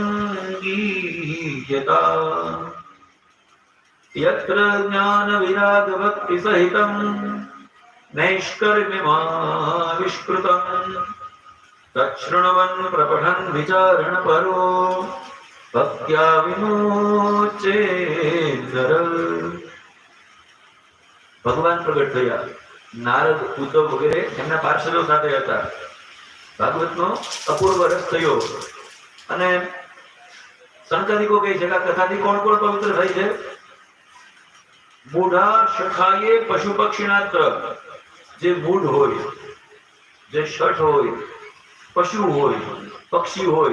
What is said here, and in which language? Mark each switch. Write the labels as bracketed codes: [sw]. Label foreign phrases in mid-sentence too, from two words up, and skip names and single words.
[sa] गीयताम् यत्र ज्ञानविरागभक्तिसहितं नैष्कर्म्यमाविष्कृतं तच्छृण्वन् प्रपठन् विचारणपरो भक्त्या विमोचे नर। [gu] ભગવાન પ્રગટ થયા, નારદ, ઉદ્ધવ વગેરે એમના પાર્ષદો સાથે હતા. ભાગવતનો અપૂર્વ રસ થયો અને સંતાનિકો કહે છે કે આ કથાથી કોણ કોણ પવિત્ર થાય છે? [sa] मूढा शठाये पशु पक्षीनात्र, [gu] જે મૂઢ હોય, જે શઠ હોય, પશુ હોય, પક્ષી હોય,